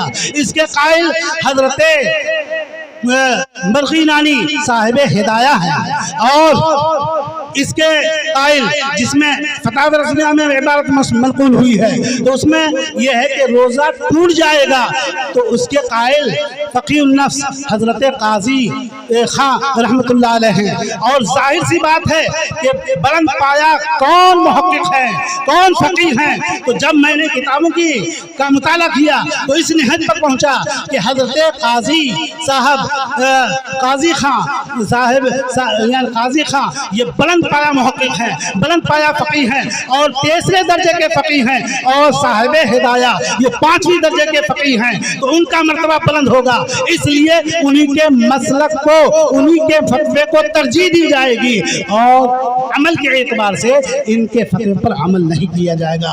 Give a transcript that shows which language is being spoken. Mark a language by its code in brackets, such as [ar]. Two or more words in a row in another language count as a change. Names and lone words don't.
[ur] اس کے قائل حضرت برکینانی صاحب ہدایہ ہے، اور اس کے قائل جس میں فتاویٰ رضویہ میں عبارت منقول ہوئی ہے، تو اس میں یہ ہے کہ روزہ ٹوٹ جائے گا، تو اس کے قائل فقیہ النفس حضرت قاضی خاں رحمۃ اللہ علیہ ہیں. اور ظاہر سی بات ہے کہ بلند پایہ کون محقق ہے، کون فقیہ ہیں. تو جب میں نے کتابوں کا مطالعہ کیا تو اس نہت پر پہنچا کہ حضرت قاضی صاحب، قاضی خاں صاحب، یعنی قاضی خاں یہ بلند پایہ محقق ہیں، بلند پایہ فقیہ ہیں، اور تیسرے درجے کے فقیہ ہیں، اور صاحب ہدایہ یہ 5ویں درجے کے فقیہ ہیں. تو ان کا مرتبہ بلند ہوگا، اس لیے انہیں کے مسلک کو، انہیں کے فتوے کو ترجیح دی جائے گی، اور عمل کے اعتبار سے ان کے فتوے پر عمل نہیں کیا جائے گا.